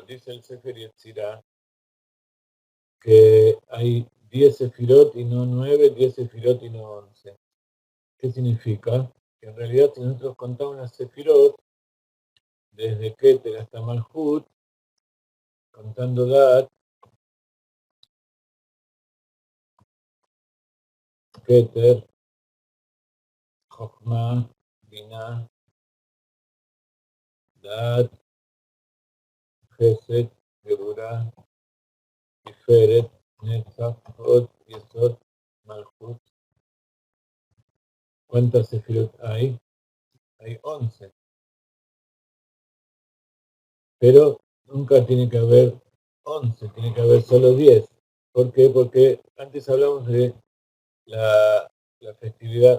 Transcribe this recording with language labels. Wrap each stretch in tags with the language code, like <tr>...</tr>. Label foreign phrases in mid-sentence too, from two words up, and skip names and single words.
<es>Dice el Sefer Yetzirah que hay 10 Sefirot y no 9, 10 Sefirot y no 11. ¿Qué significa? Que en realidad si nosotros contamos las Sefirot, desde Keter hasta Malhut, contando Dat, Keter, Chokhmah, Binah, Dat, Chesed, Geburah, Tiferet, Netzach, Hod, Yesod, Malhut. ¿Cuántas sefirot hay? Hay 11. Pero nunca tiene que haber 11, tiene que haber solo 10. ¿Por qué? Porque antes hablamos de la festividad.</es>